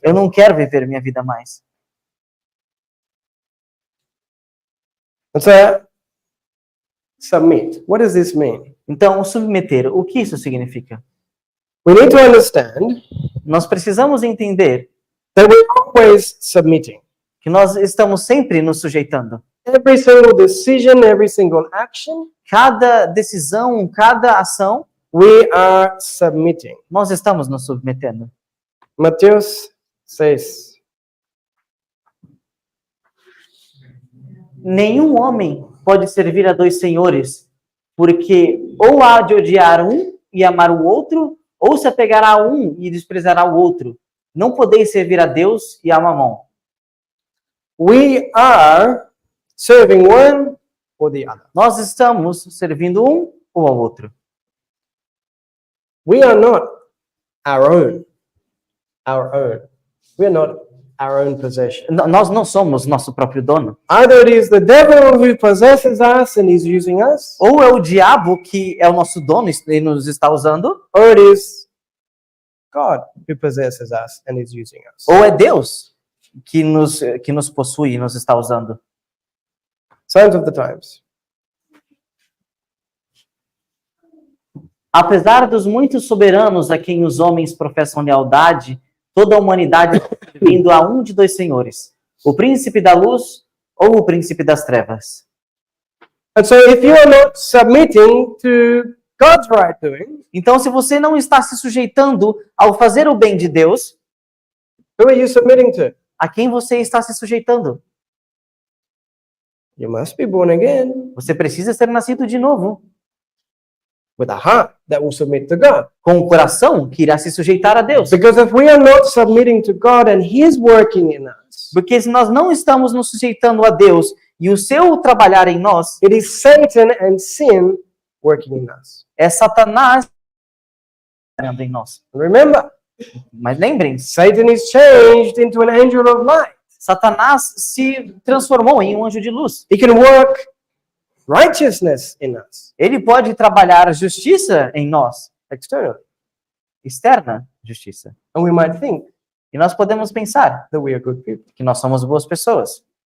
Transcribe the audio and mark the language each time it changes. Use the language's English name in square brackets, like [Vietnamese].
[Portuguese] Eu não quero viver minha vida mais. [English] And so, submit. What does this mean? [Portuguese] Então, submeter, o que isso significa? [English] We need to understand [Portuguese] Nós precisamos entender [English] that we're always submitting. [Portuguese] que nós estamos sempre nos sujeitando. [English] Every single decision, every single action, [Portuguese] Cada decisão, cada ação, [English] we are submitting. [Portuguese] nós estamos nos submetendo. Mateus 6. Nenhum homem pode servir a dois senhores, porque Ou há de odiar um e amar o outro, ou se apegará a um e desprezará o outro. Não podeis servir a Deus e a Mamon. [English] We are serving one or the other. [Portuguese] Nós estamos servindo um ou ao outro. [English] We are not our own. Our own. We are not our own possession. [Portuguese] Nós não somos nosso próprio dono. [English] Either it is the devil who possesses us and is using us, [Portuguese] Ou é o diabo que é o nosso dono e nos está usando, [English] or it is God who possesses us and is using us. [Portuguese] ou é Deus que nos possui e nos está usando. [English] Signs of the times. [Portuguese] Apesar dos muitos soberanos a quem os homens professam lealdade, toda a humanidade está servindo a um de dois senhores, o príncipe da luz ou o príncipe das trevas. [English] And so if you are not submitting to God's right doing, [Portuguese] Então, se você não está se sujeitando ao fazer o bem de Deus, [English] who are you submitting to? [Portuguese] a quem você está se sujeitando? [English] You must be born again [Portuguese] Você precisa ser nascido de novo, [English] with a heart that will submit to God. [Portuguese] com o coração que irá se sujeitar a Deus. [English] Because if we are not submitting to God and He's working in us, [Portuguese] Porque se nós não estamos nos sujeitando a Deus e o seu trabalhar em nós, [English] it is Satan and sin working in us. [Portuguese] é Satanás trabalhando em nós. [English] And remember, [Portuguese] Mas lembrem-se, [English] Satan is changed into an angel of light. [Portuguese] Satanás se transformou em um anjo de luz. [English] He can work righteousness in us [Portuguese] Ele pode trabalhar justiça em nós, [English] externally. [Portuguese] externa justiça. [English] And we might think [Portuguese] E nós podemos pensar [English] that we are good people. [Portuguese] que nós somos boas pessoas,